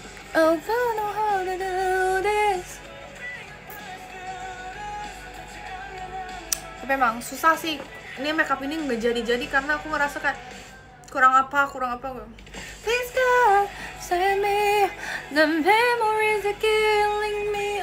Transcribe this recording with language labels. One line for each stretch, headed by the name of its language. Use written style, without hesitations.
English: Oh, I don't know how to do this.
Indonesian: Tapi emang susah sih. Ini makeup ini nggak jadi karena aku ngerasa kayak kurang apa.
English: Please God, save me. The memories are killing me.